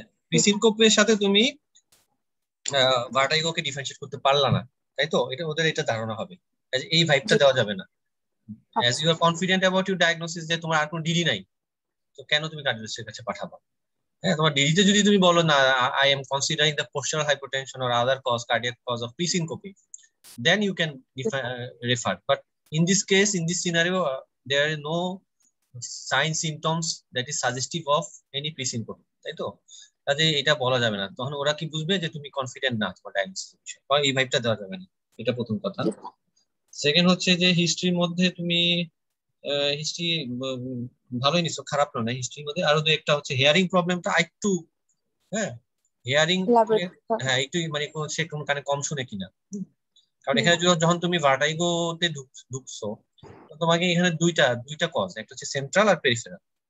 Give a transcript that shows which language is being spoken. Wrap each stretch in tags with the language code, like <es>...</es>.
<bn>প্রিসিনকোপের সাথে তুমি ভার্টাইগোকে ডিফারেন্সিয়েট করতে পারলা না, তাই তো? এটা ওদের এটা ধারণা হবে, এই ভাইবটা দেওয়া যাবে না।</bn> <en>As you are confident about your diagnosis</en> <bn>যে তোমার আর কোনো ডিডি নাই, তো কেন তুমি কার্ডিওলজিস্টের কাছে পাঠাবা? হ্যাঁ, তোমার ডিডিতে যদি তুমি বলো না</bn> <en>I am considering the postural hypertension or other cause, cardiac cause of presyncope, then you can refer. But in this case, in this scenario, there are no sign symptoms that is suggestive of any presyncope,</en> <bn>তাই তো? কাজে এটা বলা যাবে না, তখন ওরা কি বুঝবে যে তুমি কনফিডেন্ট না তোমার ডায়াগনোসিস বিষয়ে, বা এই ভাইবটা দেওয়া যাবে না, এটা প্রথম কথা। সেকেন্ড হচ্ছে যে হিস্ট্রির মধ্যে তুমি হিস্ট্রি ভালোই নিছো, খারাপ না হিস্ট্রির মধ্যে। আরো একটা হচ্ছে হিয়ারিং প্রবলেমটা একটু, হ্যাঁ হিয়ারিং, হ্যাঁ একটু মানে সে কোন কানে কম শুনে কিনা, কারণ এখানে যখন তুমি ভার্টাইগোতে ঢুকছো, তোমাকে এখানে দুইটা কজ, একটা হচ্ছে সেন্ট্রাল আর পেরিফেরাল।</bn>